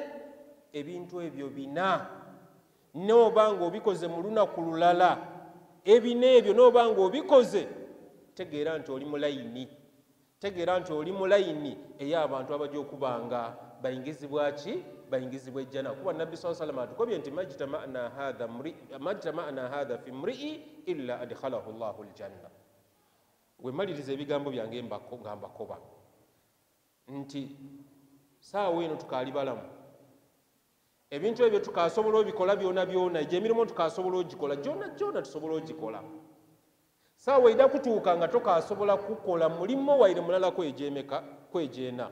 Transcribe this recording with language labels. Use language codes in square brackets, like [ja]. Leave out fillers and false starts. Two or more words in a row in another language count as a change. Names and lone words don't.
[lg] Ebintu ebyo bina n'oba ng'obikoze mu lunaku lulala, ebina ebyo n'oba ng'obikoze, tegeera nti oli mu layini, tegeera nti oli mu layini ey'abantu abajja okubanga bayingizibwa ki? Bayingizibwa ejjana. Kuba Nabbi [ar] صلى الله عليه وسلم [lg] atukobye nti [ar] ما اجتمعنا هذا في امرئ إلا أدخله الله الجنة. [lg] Bwe maliriza ebigambo byange nga mbakoba nti saawa eno tukaali balamu, ebintu ebyo tukasobola obikola byona byona, egy'emirimu tukasobola ogikola gyona gyona, tusobola ogikola. Saawa ejja kutuuka nga tokasobola kukola mulimo waire mulala kwegyena.